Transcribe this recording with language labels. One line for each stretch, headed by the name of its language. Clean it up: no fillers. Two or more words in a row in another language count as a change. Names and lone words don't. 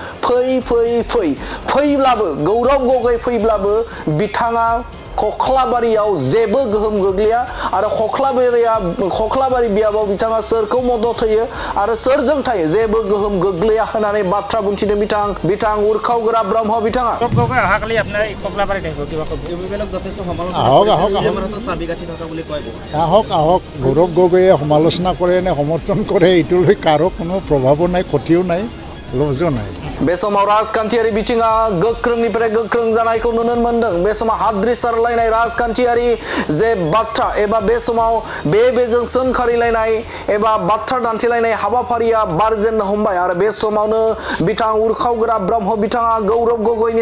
Bodo: फैब्लाबो गौरव गगै फैब्लाबो बिथाङा खख्लाबारियाव जेबो गोहोम गोग्लैया आरो खख्लाबारि बियाबाव बिथाङा सोरखौ मदद होयो आरो सोरजों थायो जेबो गोहोम गोग्लैया होननानै बाथ्रा बुंथिदों बिथां उरखावग्रा ब्रह्म बिथाङा
Assamese: আহক গৌৰৱ গগৈয়ে সমালোচনা কৰে নে সমৰ্থন কৰে এইটোলৈ কাৰো কোনো প্ৰভাৱো নাই ক্ষতিও নাই লজো নাই
Bodo: बे समाव राजखान्थियारि बिथिङा गोख्रोंनिफ्राय गोख्रों जानायखौ नुनो मोन्दों बे समाव हाद्रि सारलायनाय राजखान्थियारि जे बाथ्रा एबा बे समाव बेजों सोंखारिलायनाय एबा बाथ्रा दान्थिलायनाय हाबाफारिया बारजेननो हमबाय आरो बे समावनो बिथां उरखावग्रा ब्रह्म बिथाङा गौरव गगैनि